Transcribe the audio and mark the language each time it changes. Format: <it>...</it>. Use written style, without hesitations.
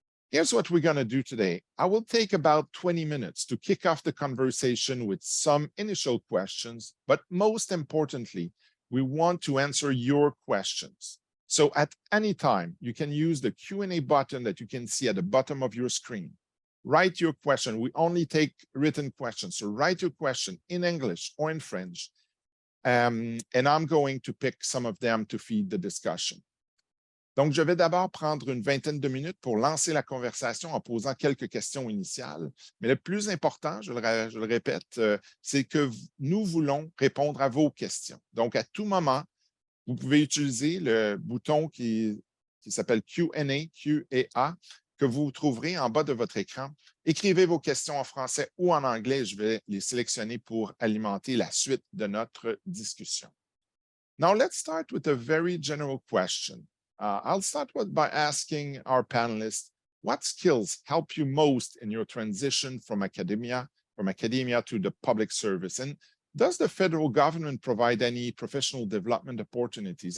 <en>Here's what we're going to do today. I will take about 20 minutes to kick off the conversation with some initial questions, but most importantly, we want to answer your questions. So at any time, you can use the Q&A button that you can see at the bottom of your screen. Write your question. We only take written questions. So write your question in English or in French. And I'm going to pick some of them to feed the discussion.</en> <fr>Donc, je vais d'abord prendre une vingtaine de minutes pour lancer la conversation en posant quelques questions initiales. Mais le plus important, je le répète, c'est que nous voulons répondre à vos questions. Donc, à tout moment, vous pouvez utiliser le bouton qui s'appelle</fr> <en>Q&A, Q&A,</en> <fr>que vous trouverez en bas de votre écran. Écrivez vos questions en français ou en anglais. Je vais les sélectionner pour alimenter la suite de notre discussion.</fr> <en>Now, let's start with a very general question. I'll start by asking our panelists, what skills help you most in your transition from academia to the public service? And does the federal government provide any professional development opportunities?</en>